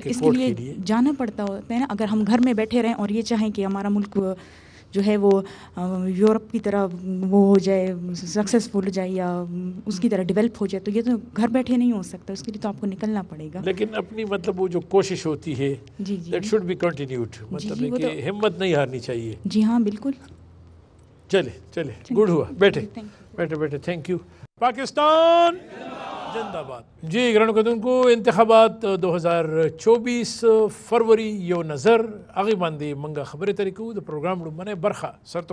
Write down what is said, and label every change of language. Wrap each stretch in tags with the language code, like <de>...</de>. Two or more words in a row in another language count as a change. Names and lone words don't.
<ur>اس کے لیے جانا پڑتا ہوتا ہے نا اگر ہم گھر میں بیٹھے رہیں اور یہ چاہیں کہ ہمارا ملک جو ہے وہ یورپ کی طرح وہ ہو جائے سکسیزفل ہو جائے یا اس کی طرح ڈیولپ ہو جائے تو یہ تو گھر بیٹھے نہیں ہو سکتا اس کے لیے تو آپ کو نکلنا پڑے گا لیکن اپنی مطلب وہ جو کوشش ہوتی ہے</ur> <en>that should be continued</en> <ur>مطلب کہ ہمت نہیں ہارنی چاہیے جی ہاں بالکل چلے گڈ ہوا بیٹھے</ur> <en>thank you</en> <ur>پاکستان زندہ باد</ur> <ps>جی گرانو کتونکو انتخابات 2024 فروری یو نظر هغې باندې موږ خبرې اترې کوو د پروګرام لومړنۍ برخه سرته</ps>